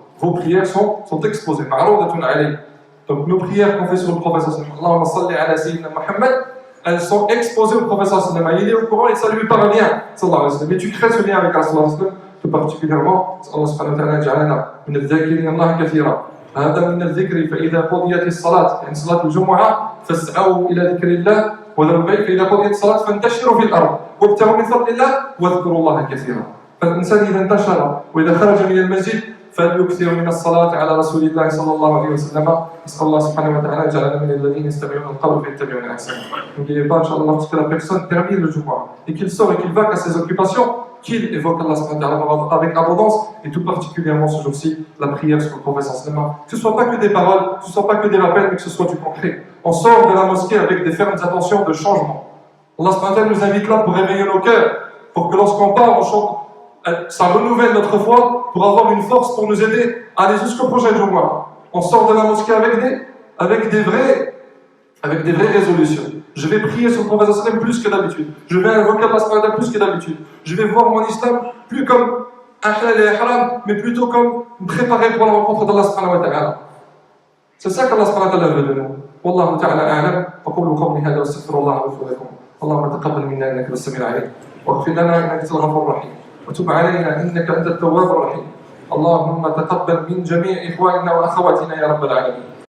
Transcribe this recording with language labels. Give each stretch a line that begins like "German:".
French: Vos prières sont exposées. Donc nos prières qu'on fait sur le prophète
Arabic: Allahumma salli ala sayyidina Muhammad,
French: elles sont exposées au prophète. Il est au courant et ça lui parvient. Mais tu crées ce lien avec Allah. tout particulièrement,
Arabic: Allah subhanahu wa ta'ala يجعلنا من الذاكرين الله كثيرا. هذا من الذكر فإذا قضيت الصلاة يعني صلاة الجمعة فاسعوا إلى ذكر الله وذروا البيع فإذا قضيت الصلاة فانتشروا في الأرض وابتغوا من فضل الله واذكروا الله كثيرا. فالإنسان إذا انتشر وإذا خرج من المسجد فليكثر من الصلاة على رسول الله صلى الله عليه وسلم. نسأل الله سبحانه وتعالى يجعلنا من الذين يستمعون القول فيتبعون أحسنه.
French: N'oubliez pas, Inch'Allah, lorsque la personne termine le Jumu'ah et qu'il sort et qu'il va à ses occupations, qu'il évoque Allah subhanahu wa ta'ala avec abondance, et tout particulièrement ce jour-ci, la prière sur le prophète sallallahu. Que ce ne soit pas que des paroles, que ce ne soit pas que des rappels, mais que ce soit du concret. On sort de la mosquée avec des fermes intentions de changement. Allah subhanahu wa ta'ala nous invite là pour réveiller nos cœurs, pour que lorsqu'on part, on chante, ça renouvelle notre foi, pour avoir une force pour nous aider à aller jusqu'au prochain Jumu'ah. On sort de la mosquée avec des vraies résolutions. Je vais prier sur le prophète sallam plus que d'habitude. Je vais invoquer Allah subhanahu wa ta'ala plus que d'habitude. Je vais voir mon islam plus comme un halal et un haram, mais plutôt comme me préparer pour la rencontre d'Allah subhanahu wa ta'ala. C'est ça qu'Allah subhanahu wa ta'ala veut de nous.
Arabic: Wallahu ta'ala a'lam. أقول قولي هذا واستغفر الله لي ولكم. اللهم تقبل منا إنك أنت السميع العليم واغفر لنا إنك أنت الغفور الرحيم وتب علينا إنك أنت التواب الرحيم. اللهم تقبل من جميع إخواننا وأخواتنا يا رب العالمين.